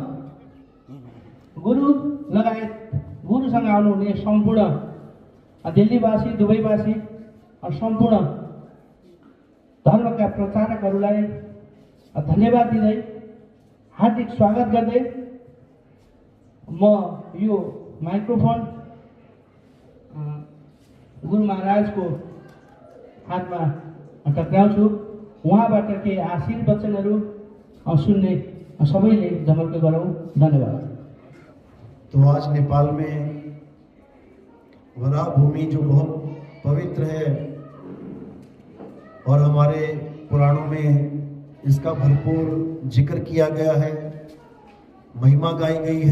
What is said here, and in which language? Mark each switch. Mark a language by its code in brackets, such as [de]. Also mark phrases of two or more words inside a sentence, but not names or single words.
[ne] गुरु लगायत गुरुसँग आउनुहुने सम्पूर्ण दिल्लीवासी, दुबईवासी सम्पूर्ण धर्मका प्रचारकहरूलाई धन्यवाद दिँदै हार्दिक स्वागत गर्दै म यो माइक्रोफोन गुरु महाराजको हातमा टक्राउँछु। उहाँबाट केही आशीर्वाद वचनहरू सुन्ने सबैले जमर्को गरौँ। धन्यवाद। [hi] तो आज नेपाल में वराह भूमि जो बहुत पवित्र है और हमारे पुराणों में इसका भरपूर जिक्र किया गया है, महिमा गाई गई है।